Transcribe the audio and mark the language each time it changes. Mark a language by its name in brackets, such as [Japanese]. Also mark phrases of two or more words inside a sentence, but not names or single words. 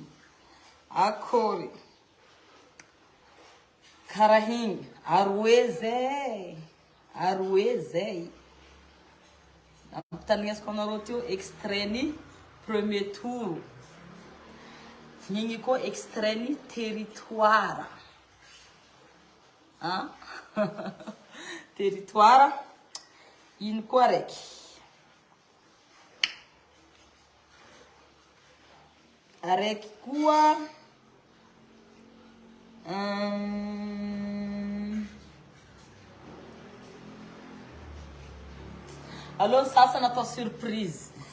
[Malagasy] Akory. Karaha igny. Aroe zay. Aroe zay. Nampitalignesako anareo teo extrait ny [French] premier tour. [Malagasy] Igny koa extrait ny territoire. Hein? Territoire. Ino koa raiky. Araiky koa alô sasany atao surprise.